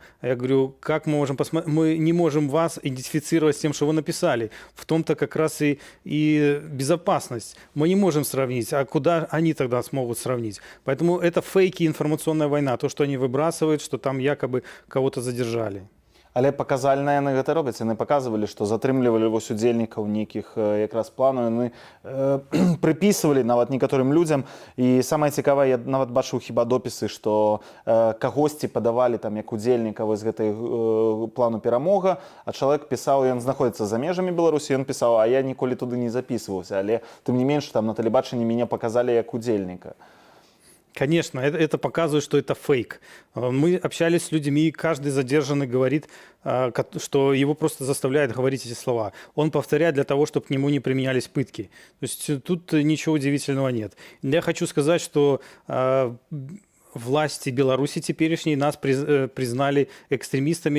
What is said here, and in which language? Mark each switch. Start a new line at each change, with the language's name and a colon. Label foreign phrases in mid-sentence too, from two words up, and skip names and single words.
Russian: Я говорю, как мы можем посмотреть? Мы не можем вас идентифицировать с тем, что вы написали. В том-то как раз и безопасность. Мы не можем сравнить. А куда они тогда смогут сравнить? Поэтому это фейки, информационная война. То, что они выбрасывают, что там якобы кого-то задержали.
Belarusian: Але паказальна яны гэта робяць. Яны паказвалі, што затрымлівалі вось удзельнікаў нейкіх якраз планаў, яны прыпісвалі нават некаторым людзям. І самае цікавае, я нават бачыў хіба допісы, што кагосьці падавалі там як удзельніка вось гэтай плану перамога, а чалавек пісаў, ён знаходзіцца за межамі Беларусі, ён пісаў: а я ніколі туды не записываўся, але тым не менш там на тэлебачанні мяне паказалі як удзельніка.
Russian: Конечно, это показывает, что это фейк. Мы общались с людьми, и каждый задержанный говорит, что его просто заставляют говорить эти слова. Он повторяет для того, чтобы к нему не применялись пытки. То есть тут ничего удивительного нет. Я хочу сказать, что власти Беларуси теперешние нас признали экстремистами.